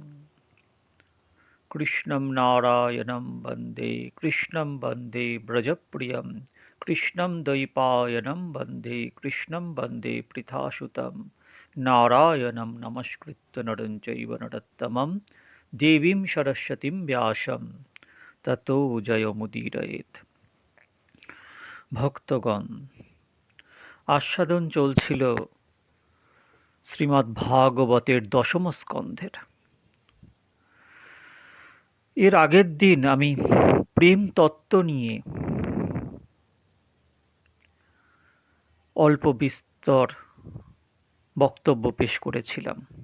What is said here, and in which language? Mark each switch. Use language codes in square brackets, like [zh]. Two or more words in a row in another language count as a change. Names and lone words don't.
[sa] कृष्णं नारायणं वन्दे ब्रजप्रियं कृष्णं द्वैपायनं वन्दे पृथासुतं नारायणं नमस्कृत्य नरं चैव नरोत्तमं देवीं सरस्वतीं व्यासं ततो জয়মুদীরয়েৎ। [bn] ভক্তগণ, আস্বাদন চলছিল শ্রীমদ্ ভাগবতের দশম স্কন্ধের। এর আগের দিন আমি প্রেম তত্ত্ব নিয়ে অল্প বিস্তর বক্তব্য পেশ করেছিলাম।